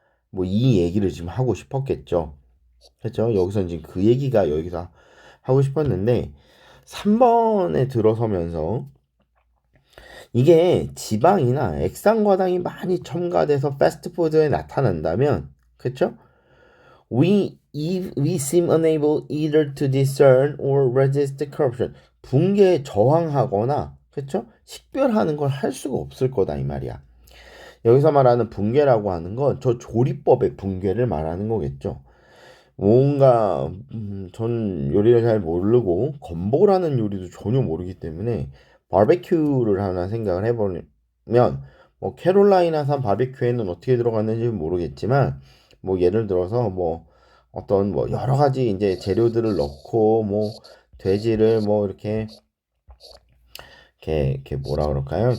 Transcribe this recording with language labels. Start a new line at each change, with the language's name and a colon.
Korean: 뭐 이 얘기를 지금 하고 싶었겠죠. 그렇죠? 여기서 지금 그 얘기가 여기서 하고 싶었는데 3번에 들어서면서 이게 지방이나 액상과당이 많이 첨가돼서 패스트푸드에 나타난다면, 그쵸?
English: We seem unable either to discern or resist corruption.
Korean: 붕괴에 저항하거나, 그쵸? 식별하는 걸 할 수가 없을 거다, 이 말이야. 여기서 말하는 붕괴라고 하는 건 저 조리법의 붕괴를 말하는 거겠죠. 뭔가 전 요리를 잘 모르고 건보라는 요리도 전혀 모르기 때문에 바베큐를 하나 생각을 해보면 뭐 캐롤라이나산 바베큐에는 어떻게 들어갔는지 모르겠지만 뭐 예를 들어서 뭐 어떤 뭐 여러 가지 이제 재료들을 넣고 뭐 돼지를 뭐 이렇게 뭐라 그럴까요?